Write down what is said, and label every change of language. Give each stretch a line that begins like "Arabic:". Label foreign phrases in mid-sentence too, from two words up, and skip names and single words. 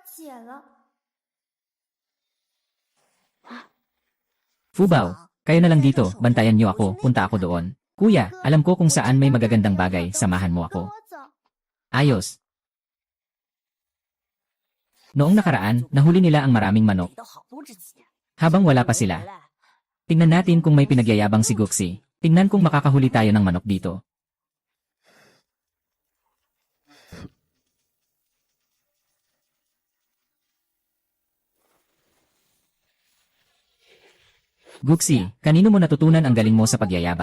Filipino: Fubao, kayo na lang dito, bantayan niyo ako, punta ako doon. Kuya, alam ko kung saan may magagandang bagay, samahan mo ako. Ayos. Noong nakaraan, nahuli nila ang maraming manok.
Chinese: 给的好多只鸡。
Filipino: Habang wala pa sila, tingnan natin kung may pinagyayabang si Guxi. Tingnan kung makakahuli tayo ng manok dito. Guxi, kanino mo natutunan ang galing mo sa pagyayabang?